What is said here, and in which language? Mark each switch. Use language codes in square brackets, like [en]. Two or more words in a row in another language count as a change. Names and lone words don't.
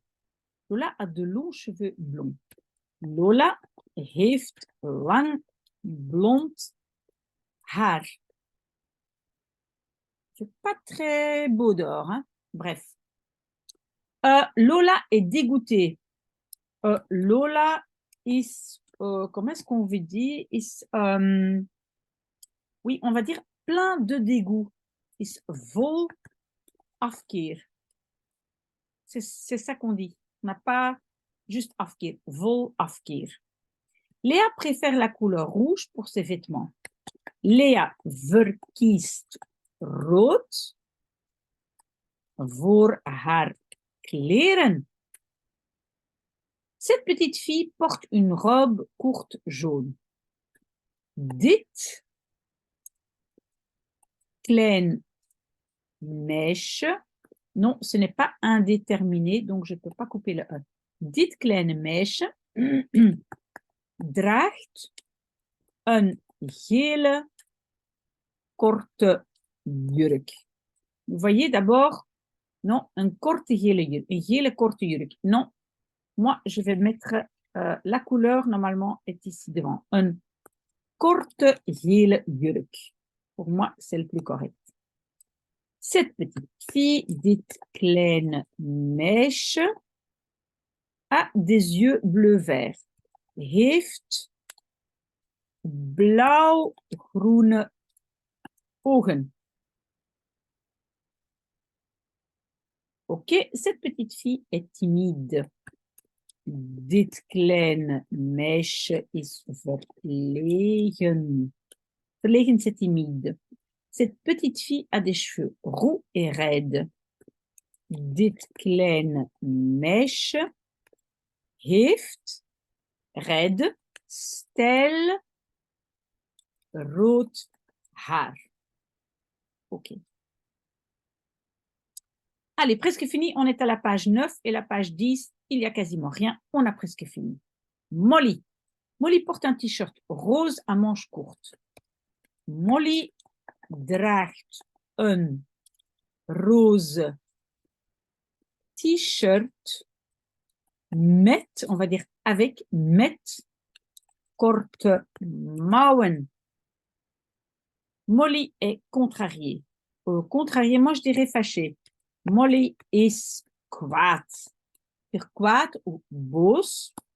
[fr] Lola a de longs cheveux blonds. [nl] Lola heeft lang blond haar. [fr] C'est pas très beau dehors, hein? Bref. Lola est dégoûtée. Lola is, comment est-ce qu'on veut dire? Is, oui, on va dire plein de dégoût. [nl] Is vol afkeer. [fr] C'est ça qu'on dit. On n'a pas juste afkeer, [nl] vol afkeer. [fr] Léa préfère la couleur rouge pour ses vêtements. [nl] Léa verkiest rood voor haar kleren. [fr] Cette petite fille porte une robe courte jaune. [nl] Dit klein meisje. [fr] Non, ce n'est pas indéterminé, donc je ne peux pas couper le E. [nl] Dit kleine meisje draagt een gele korte jurk. [fr] Vous voyez d'abord, non, [nl] een korte gele jurk, een gele korte jurk. [fr] Non, moi je vais mettre, la couleur normalement est ici devant. [nl] Een korte gele jurk. [fr] Pour moi, c'est le plus correct. Cette petite fille, [nl] dit kleine meisje, [fr] a des yeux bleu-vert. [nl] Heeft blauw-groene ogen. [fr] Ok, cette petite fille est timide. [nl] Dit kleine meisje is verlegen. Verlegen, [fr] c'est timide. Cette petite fille a des cheveux roux et raides. [nl] Dit kleine meisje heeft red, stel, rood haar. [fr] Ok. Allez, presque fini. On est à la page 9 et la page 10. Il n'y a quasiment rien. On a presque fini. Molly. Molly porte un t-shirt rose à manches courtes. [nl] Molly draagt een roze t-shirt met, [fr] on va dire avec, [nl] met korte mouwen. [fr] Molly est contrariée. Contrariée, moi je dirais fâchée. [nl] Molly is kwaad. Kwaad ou boos.